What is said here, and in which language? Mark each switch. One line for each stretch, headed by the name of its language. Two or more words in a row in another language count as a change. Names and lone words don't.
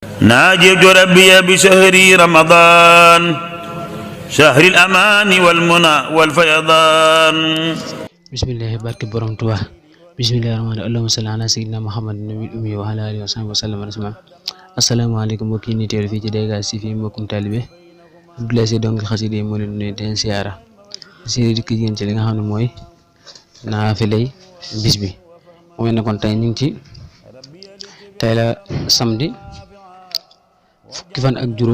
Arabic: ناجيت ربي بشهر رمضان شهر الأمان والمنى والفيضان.
Wolof: bismillahi barke borom Tuubaa.
Arabic: بسم الله الرحمن اللهم صل على سيدنا محمد النبي الأمي وعلى آله وصحبه وسلم السلام عليكم
Wolof: mbokk yi ñu teewlu fii ci Dégage TV mbokkum taalibe Abdoulaye Sy donc xasida yi moo leen nuyu den siyaara si dikk yéen ci li nga xam ne mooy naafilay bis bi mu mel ne kon tey ñu ngi ci tey la samedi fukki fan ak juróom